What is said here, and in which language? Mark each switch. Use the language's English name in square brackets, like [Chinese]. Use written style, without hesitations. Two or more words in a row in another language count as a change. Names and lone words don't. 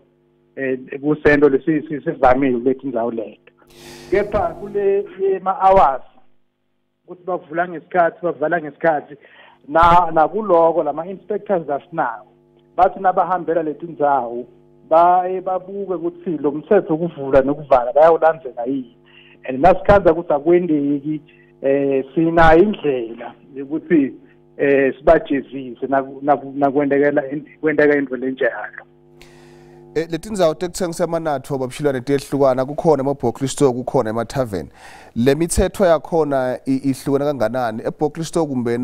[Swati] kusento lesivamile kulethi ndzawo leto kepha kule ma-hours ukuthi bavula ngesikhathi bavala ngesikhathi nakuloko lama-inspectors asinawo bathi nabahambela leti ndzawo babuke ukuthi lo mthetho ukuvula nokuvala bayawulandzela yini and nasikhanza ukuthi akwendeki sinayo indlela yokuthi sibajezise nakwendeka into lenjalo. Letindzawo tekuthengisa amanatho babshilwane tehlukana kukhona emabhokli store kukhona emathaveni le mithetho yakhona ihlukana kanganani ebhokli store kumbe